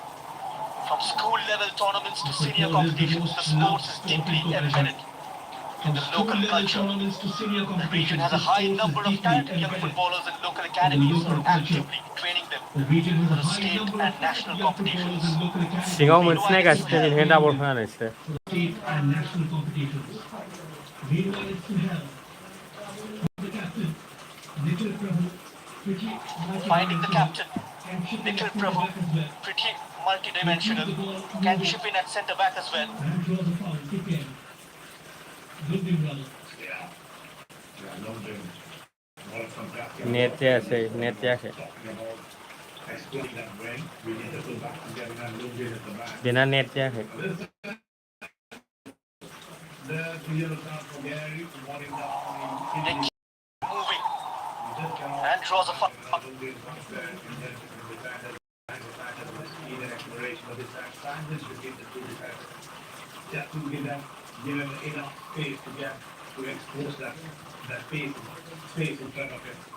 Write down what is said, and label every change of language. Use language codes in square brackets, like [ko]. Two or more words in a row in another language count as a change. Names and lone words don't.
[en] From school level tournaments to senior competitions, the sport is deeply embedded. in the local culture. The region has a high number of talented young footballers in local academies who are actively training them for the state and national competitions. [brx] सिङाव मोनसे नायगासिनो बेनिखायनो डाबल होनानै नोंसोरो [en] State and national competitions. Meanwhile, it's to have the captain, Nikhil Prabhu, pretty Finding the captain, and chipping Nikhil at centre Prabhu, back as well. pretty multi-dimensional, can chip in at centre back as well. And draws a foul, kick in. Good win, brother. [brx] नेट जायासै नेट जायाखै बेना नेट जायाखै [en] Nick moving and draws a foul. Just to give them enough space to expose that space in front of him.